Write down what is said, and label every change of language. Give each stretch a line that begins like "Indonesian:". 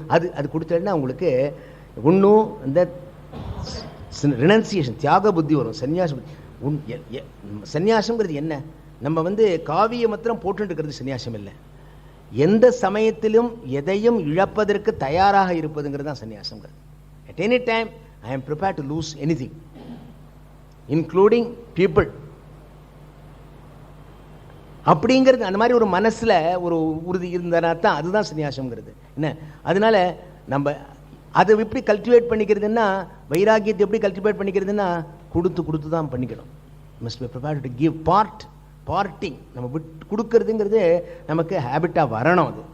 Tamil: அது கொடுத்தேன்னா உங்களுக்கு ஒன்றும் இந்த ரினன்சியேஷன் தியாக புத்தி வரும், சன்னியாச புத்தி. சன்னியாசம்ங்கிறது என்ன, நம்ம காவிய மாத்திரம் போட்டு இருக்கிறது சன்னியாசம் இல்லை. எந்த சமயத்திலும் எதையும் இழப்பதற்கு தயாராக இருப்பதுங்கிறது தான் சன்னியாசம்ங்கிறது.
English: At any time I am prepared to lose anything including people.
Tamil: அப்படிங்கிறது அந்த மாதிரி ஒரு மனசுல ஒரு உறுதி இருந்தா தான் அதுதான் சன்னியாசம்ங்கிறது என்ன. அதனால நம்ம அதை எப்படி கல்டிவேட் பண்ணிக்கிறதுன்னா, வைராக்கியத்தை எப்படி கல்டிவேட் பண்ணிக்கிறதுன்னா கொடுத்து கொடுத்து தான் பண்ணிக்கணும்.
English: must be prepared to give
Tamil: partying, நம்ம விட்டு கொடுக்கறதுங்கிறது நமக்கு ஹேபிட்டாக வரணும்.